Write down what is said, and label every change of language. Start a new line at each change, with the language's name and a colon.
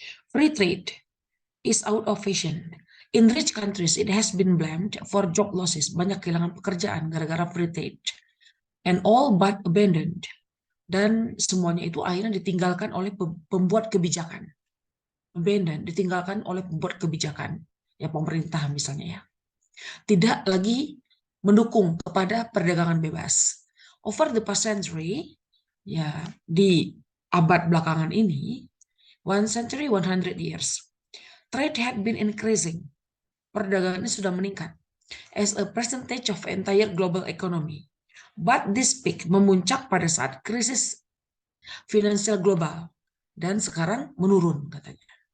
English: Free trade is out of fashion. In rich countries, it has been blamed for job losses.
Indonesian: Banyak kehilangan pekerjaan gara-gara free trade. And all but abandoned. Dan semuanya itu akhirnya ditinggalkan oleh pembuat kebijakan. Abandoned, ditinggalkan oleh pembuat kebijakan. Ya pemerintah misalnya ya. Tidak lagi mendukung kepada perdagangan bebas.
English: Over the past century, ya di abad belakangan ini, 100 years, trade had been increasing. Perdagangan ini sudah meningkat as a percentage of entire global economy.
Indonesian: But this peak memuncak pada saat krisis finansial global dan sekarang menurun katanya.